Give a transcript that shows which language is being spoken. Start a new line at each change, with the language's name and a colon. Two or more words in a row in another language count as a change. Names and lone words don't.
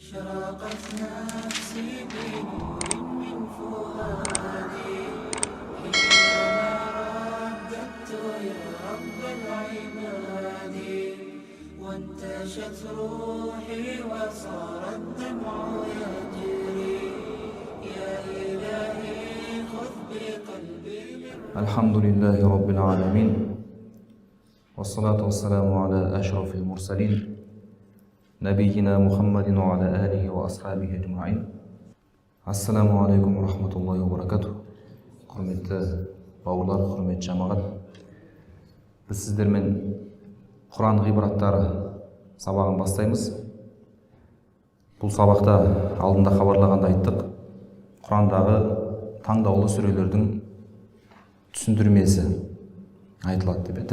Arabic: أشرقت نفسي بنور من فؤادي حينما رددت يا رب العباد وانتشت روحي وصار الدمع يجري يا إلهي خذ بقلبي الحمد لله رب العالمين والصلاة والسلام على أشرف المرسلين نبينا محمد وعلى آله وأصحابه أجمعين. السلام عليكم رحمة الله وبركاته.
Kazakh: Құрметті бауырлар, құрметті жамағат. Біз сіздермен Құран ғибраттары сабағын бастаймыз. Бұл сабақта алдында хабарлағанда айттық. Құрандағы таңдаулы сүрелердің түсіндірмесі айтылады деп.